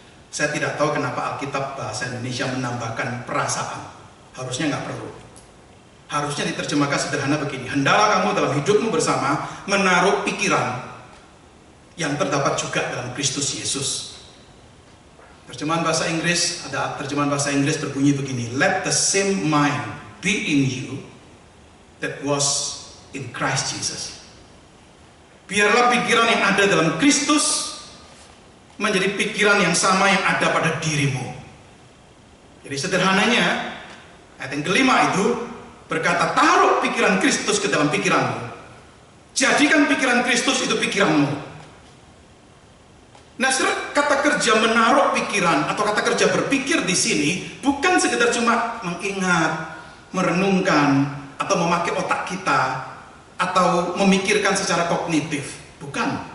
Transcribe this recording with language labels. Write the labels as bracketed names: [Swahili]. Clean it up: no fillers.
[Indonesian] Saya tidak tahu kenapa Alkitab bahasa Indonesia menambahkan perasaan. Harusnya nggak perlu. Harusnya diterjemahkan sederhana begini. Hendaklah kamu dalam hidupmu bersama menaruh pikiran yang terdapat juga dalam Kristus Yesus. Terjemahan bahasa Inggris, ada terjemahan bahasa Inggris berbunyi begini. [English] Let the same mind be in you that was in Christ Jesus. [Indonesian] Biarlah pikiran yang ada dalam Kristus menjadi pikiran yang sama yang ada pada dirimu. Jadi sederhananya, ayat yang kelima itu berkata, taruh pikiran Kristus ke dalam pikiranmu. Jadikan pikiran Kristus itu pikiranmu. Nah, kata kerja menaruh pikiran atau kata kerja berpikir di sini bukan sekedar cuma mengingat, merenungkan, atau memakai otak kita, atau memikirkan secara kognitif. Bukan.